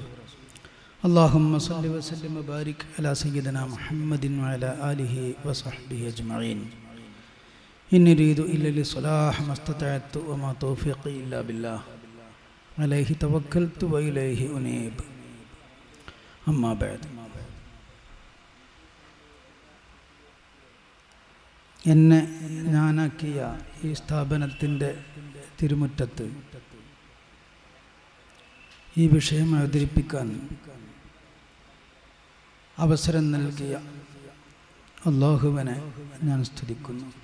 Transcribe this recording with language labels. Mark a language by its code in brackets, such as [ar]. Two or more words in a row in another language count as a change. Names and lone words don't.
[ar] اللهم صل وسلم وبارك على سيدنا محمد وعلى آله وصحبه أجمعين. إن أريد إلا الصلاح ما استطعت وما توفيقي إلا بالله عليه توكلت وإليه أنيب. أما بعد. [ml] എന്നെ ഞാനാക്കിയ ഈ സ്ഥാപനത്തിൻ്റെ തിരുമുറ്റത്ത് ഈ വിഷയം അവതരിപ്പിക്കാൻ അവസരം നൽകിയ അല്ലാഹുവിനെ ഞാൻ സ്തുതിക്കുന്നു.